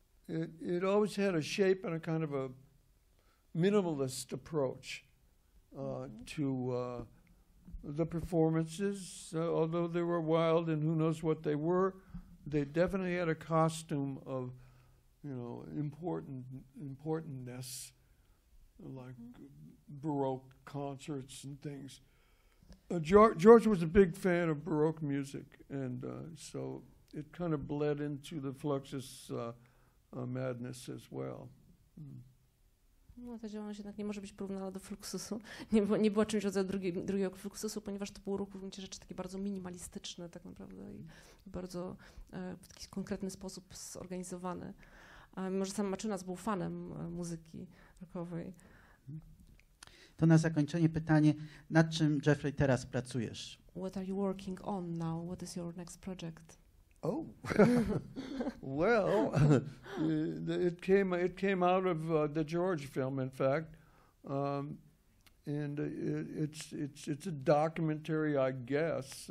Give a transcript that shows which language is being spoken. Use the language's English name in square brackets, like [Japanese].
[English] it always had a shape and a kind of a minimalist approach to the performances, although they were wild and who knows what they were, they definitely had a costume of, you know, importantness, like Baroque concerts and things. George was a big fan of Baroque music, and so it kind of bled into the Fluxus madness as well. [Polish] No, ta działalność jednak nie może być porównana do Fluxusu. Nie była czymś rodzaju drugiego Fluxusu, ponieważ to był ruch w gruncie rzeczy taki bardzo minimalistyczny tak naprawdę i bardzo w taki konkretny sposób zorganizowany. Mimo że sam Maciunas był fanem muzyki rockowej. To na zakończenie pytanie, nad czym, Jeffrey, teraz pracujesz? [English] What are you working on now? What is your next project? Oh, well, it came out of the George film, in fact, and it's a documentary, I guess.